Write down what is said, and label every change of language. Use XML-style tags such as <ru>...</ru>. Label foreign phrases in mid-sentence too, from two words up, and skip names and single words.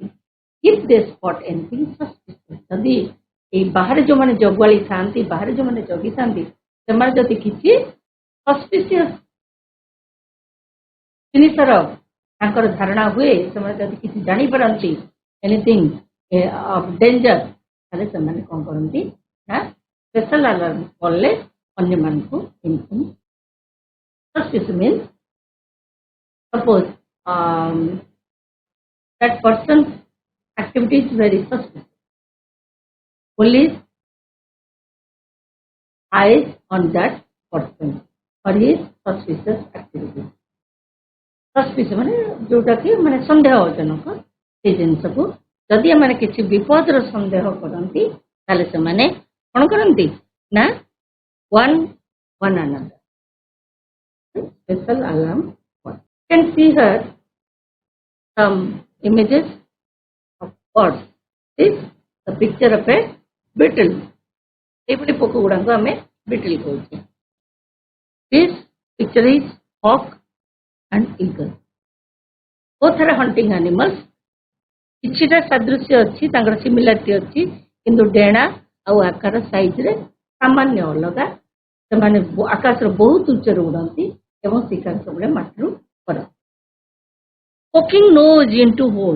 <en>if they spot anything suspicious,</en> <or>ଯଦି ଏଇ ବାହାରେ ଯେଉଁମାନେ ଜଗୁଆଳି ଥାଆନ୍ତି, ବାହାରେ ଯେଉଁମାନେ ଜଗିଥାନ୍ତି ସେମାନେ ଯଦି କିଛି ସସ୍ପିସିୟସ୍ ଜିନିଷର ତାଙ୍କର ଧାରଣା ହୁଏ, ସେମାନେ ଯଦି କିଛି ଜାଣିପାରନ୍ତି</or> <en>anything of danger,</en> <or>ତାହେଲେ ସେମାନେ କ'ଣ କରନ୍ତି ନା</or> <en>special alarm</en> <or>କଲେ ଅନ୍ୟମାନଙ୍କୁ ଇନଫର୍ମ.</or> <en>suspicious means suppose that person's activity is very suspicious. Police eyes on that person for his suspicious activity.</en> <or>Suspicious ମାନେ ଯୋଉଟାକି ମାନେ ସନ୍ଦେହଜନକ ସେଇ ଜିନିଷକୁ ଯଦି ଏମାନେ କିଛି ବିପଦର ସନ୍ଦେହ କରନ୍ତି ତାହେଲେ ସେମାନେ କ'ଣ କରନ୍ତି ନା</or> <en>one another special alarm. You can see here some images of birds. This is the picture of a beetle.</en> <or>ଏଇଭଳି ପୋକ ଗୁଡ଼ାଙ୍କୁ ଆମେ beetle କହୁଛେ.</or> <en>This picture is hawk and eagle. Both are hunting animals.</en> <or>କିଛିଟା ସାଦୃଶ୍ୟ ଅଛି, ତାଙ୍କର ସିମିଲାରିଟି ଅଛି, କିନ୍ତୁ ଡେଣା ଆଉ ଆକାର ସାଇଜରେ ସାମାନ୍ୟ ଅଲଗା. ସେମାନେ ଆକାଶର ବହୁତ ଉଚ୍ଚରୁ ଉଡ଼ନ୍ତି ଏବଂ ଶିକାର ସବୁବେଳେ ମାଟିରୁ କରନ୍ତି.</or> <en>poking nose into hole.</en>